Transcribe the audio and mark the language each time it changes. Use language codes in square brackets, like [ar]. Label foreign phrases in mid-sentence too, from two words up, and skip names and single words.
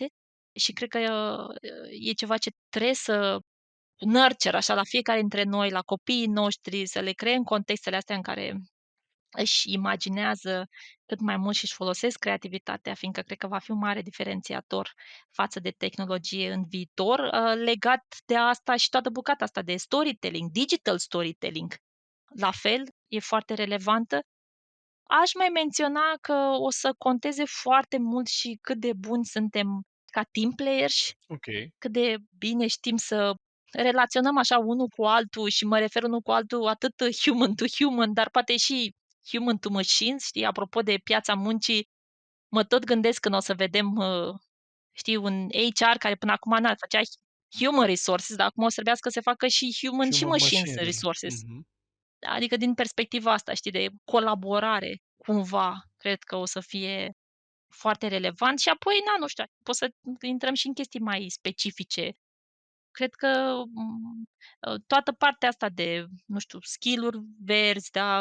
[ro] Și cred că e ceva ce trebuie să nurture așa la fiecare dintre noi, la copiii noștri, să le creăm contextele astea în care își imaginează cât mai mult și își folosesc creativitatea, fiindcă cred că va fi un mare diferențiator față de tehnologie în viitor. Legat de asta și toată bucata asta de storytelling, [en] digital storytelling, [ro] la fel, e foarte relevantă. Aș mai menționa că o să conteze foarte mult și cât de buni suntem ca [en] team players, [ro] Ok. cât de bine știm să relaționăm așa unul cu altul și mă refer unul cu altul atât [en] human to human, [ro] dar poate și [en] human to machines, [ro] știi? Apropo de piața muncii, mă tot gândesc când o să vedem, știi, un HR care până acum făcea [en] human resources, [ro] dar acum o să trebuiască să facă și human și [en] Human machines machinery. resources. Mhm. [ro] Adică din perspectiva asta, știi, de colaborare, cumva, cred că o să fie foarte relevant și apoi, na, nu știu, poți să intrăm și în chestii mai specifice. Cred că, toată partea asta de, nu știu, skill-uri verzi, da,